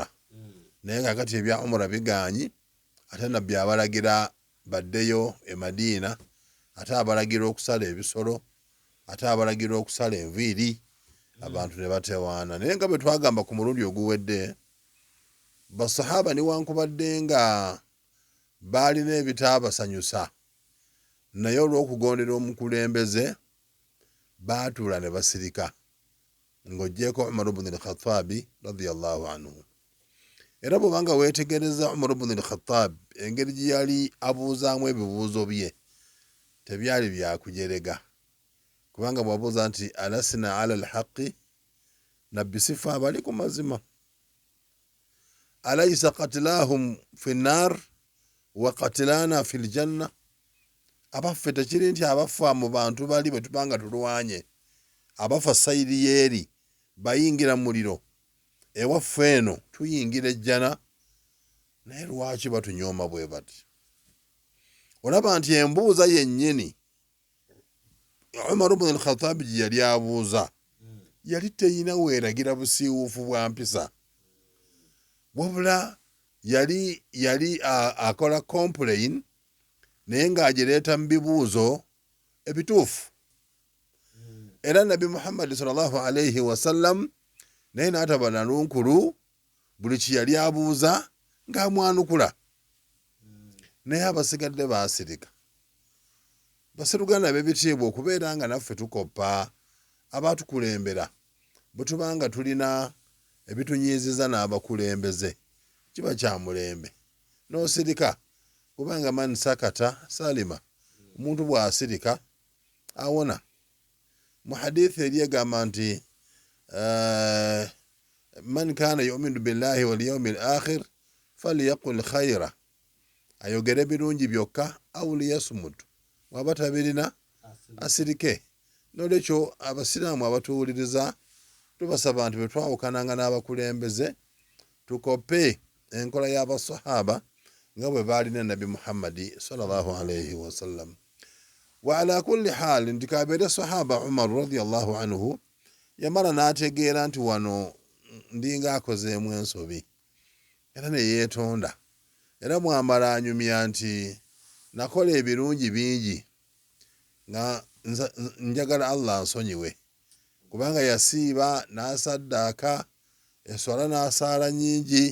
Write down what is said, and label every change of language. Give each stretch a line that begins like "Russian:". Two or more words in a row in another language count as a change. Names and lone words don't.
Ganda: Naye kakati ebya umra bigaanyi, ate nabbi abalagira baddeyo e Madiina, ate abalagira okusala ebisolo, ate abalagira okusala enviiri, abantu ne batewaana. Naye nga bwe twagamba ku mulundi oguwedde, basahaba newankubadde nga baalina ebitaabasanyusa, naye olw'okugondera omukulembeze baatuula ne basirika, ng'oggyeko Umar ibn al-Khattab
Arabic: رضي الله عنه.
Ganda: Era bw'obanga weetegereza Umar ibn al-Khattab engeri gye yali abuuzaamu ebibuuzo bye tebyali byakujerega, kubanga bw'abuuza nti
Arabic: ألسنا على الحق,
Ganda: nabbi sifa abali ku mazima.
Arabic: أليس قتلاهم في النار وقتلانا في الجنة,
Ganda: abaffe tekiri nti abafa mu bantu bali bwe tubanga tulwanye, abafa sayiri yeeri bayingira mu muliro, ewaffe eno tuyingira ejjana, naye lwaki batunyooma bwe bati? Olaba nti embuuza yennyini Umar ibn al-Khattab gye yali abuuza yali teyina weeragira busiiwuufu bwa mpisa, wabula yali akola complain naye ng'agireeta mu bibuuzo ebituufu. Era Nabi Muhammad
Arabic: صلى الله عليه وسلم
Ganda: naye n'ataba na lunkulu, buli kye yali abuuza ng'amwanukula. Naye abasigadde baasirika. Basiruganda b'ebitiibwa okubeera nga naffe tukoppa abatukulembera bwe tuba nga tulina ebitunyiiziza n'abakulembeze, kiba kya mulembe n'osirika, kubanga
Arabic: من سكت سلم,
Ganda: omuntu bw'asirika awona. Mu hadithi eri egamba nti
Arabic: من كان يؤمن بالله واليوم الآخر فليقل خيرا,
Ganda: ayogere birungi byokka
Arabic: أو ليصمت,
Ganda: waba tabirina asirike. Nolwekyo abasiraamu abatuwuliriza tubasaba nti bwe twawukananga n'abakulembeze tukoppe enkola y'abasahaba nga bwe baalina Nabi Muhammadi
Arabic: صلى الله عليه وسلم. وعلى كل حال,
Ganda: nti kabeere sahaba Umar
Arabic: رضي الله عنه
Ganda: yamala n'ategeera nti wano ndinga akozeemu ensobi, era ne yeetonda. Era mwamala anyumya nti nakola ebirungi bingi nga njagala Allah ansonyiwe, kubanga yasiiba n'asaddaaka, eswala n'asaala nyingi.